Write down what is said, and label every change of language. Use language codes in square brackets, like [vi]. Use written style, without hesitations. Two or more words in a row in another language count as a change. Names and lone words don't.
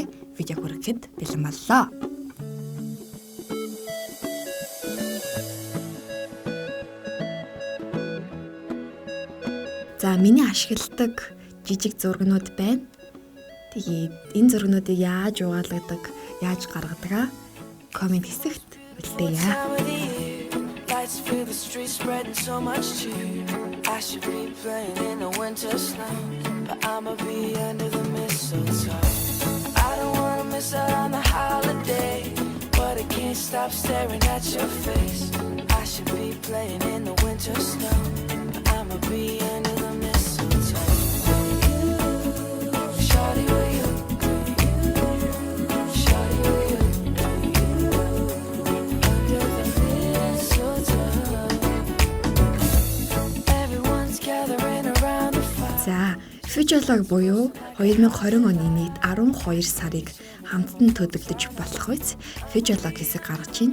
[mn] Видео хүргэхэд бэлэн боллоо. За миний ашигладаг жижиг зургнууд байна. Тэгээд энэ зургнуудыг яаж угаалгадаг, яаж гаргадаг комент хэсэгт үлдээе. [en] Feel the streets spreading so much cheer. I should be playing in the winter snow, but I'ma be under the mistletoe. I don't wanna miss out on the holiday, but I can't stop staring at your face. I should be playing in the winter snow, but I'ma be under the mistletoe. Shawty, will you? [mn] За, фижиолог буюу 2020 оны нийт 12 сарыг хамтдан төлөвлөж болох үз фижиолог хэсэг гаргаж байна.